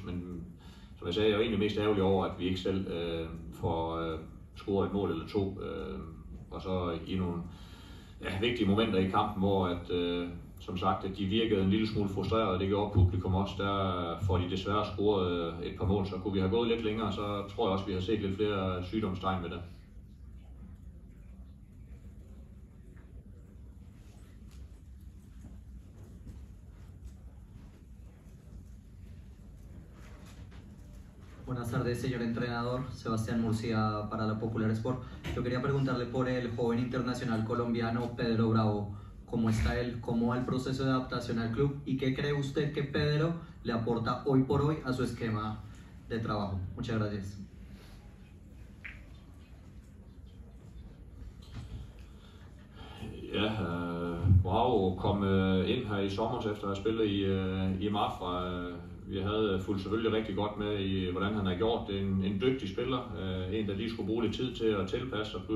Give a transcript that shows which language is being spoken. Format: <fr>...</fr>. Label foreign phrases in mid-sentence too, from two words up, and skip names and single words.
<da>Men som jeg sagde, jeg er egentlig mest ærgerlig over, at vi ikke selv får scoret et mål eller 2, og så i nogle vigtige momenter i kampen, hvor at, som sagt, at de virkede en lille smule frustreret, og det gjorde publikum også. Der får de desværre scoret et par mål, så kunne vi have gået lidt længere, så tror jeg også, vi har set lidt flere sygdomstegn med det.</da> <es>Buenas tardes, señor entrenador. Sebastián Murcia para La Popular Sport. Yo quería preguntarle por el joven internacional colombiano Pedro Bravo. ¿Cómo está él? ¿Cómo va el proceso de adaptación al club? ¿Y qué cree usted que Pedro le aporta hoy por hoy a su esquema de trabajo? Muchas gracias.</es> <da>Ja, Bravo kom ind her i sommer efter at have spillet i Mafra. Vi havde fulgt selvfølgelig rigtig godt med i, hvordan han har gjort det. En dygtig spiller, en der lige skulle bruge lidt tid til at tilpasse sig.</da>